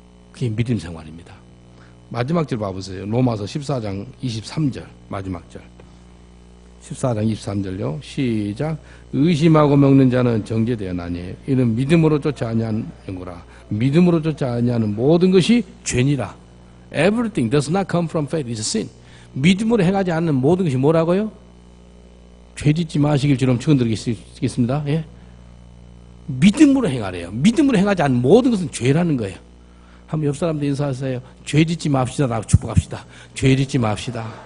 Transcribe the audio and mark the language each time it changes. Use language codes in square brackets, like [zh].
[ko] 그게 믿음 생활입니다. 마지막 절 봐보세요. 로마서 14장 23절 마지막 절. 14장 23절요. 시작. 의심하고 먹는 자는 정죄되었나니 이는 믿음으로 쫓아 아니하는 거라. 믿음으로 쫓아 아니하는 모든 것이 죄니라. [en] Everything does not come from faith is sin. [ko] 믿음으로 행하지 않는 모든 것이 뭐라고요? 죄짓지 마시길 주름 축원드리겠습니다. 예? 믿음으로 행하래요. 믿음으로 행하지 않는 모든 것은 죄라는 거예요. 한번 옆 사람들 인사하세요. 죄짓지 맙시다라고 축복합시다. 죄짓지 맙시다.